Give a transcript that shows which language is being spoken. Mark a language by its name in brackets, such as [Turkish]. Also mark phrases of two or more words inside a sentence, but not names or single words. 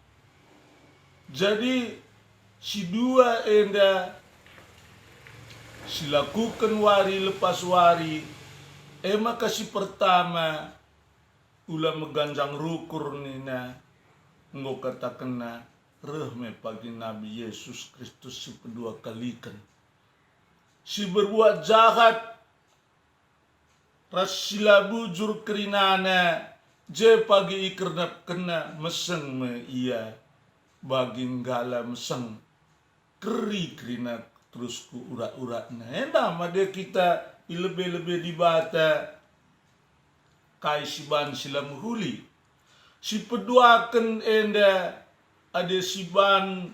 [Batak Karo] jadi si dua enda silakukan wari lepas wari maka si pertama ulah meganjang rukur nina nggo kata kena rehme pagi Nabi Yesus Kristus si kedua kalikan si berbuat jahat ras sila bujur kerinana je pagi ikernap kena meseng me iya bagin gala meseng keri kerina terus ku urat-uratna enda made kita ilebe-lebe di bata kai siban sila muhuli si peduaken enda ade siban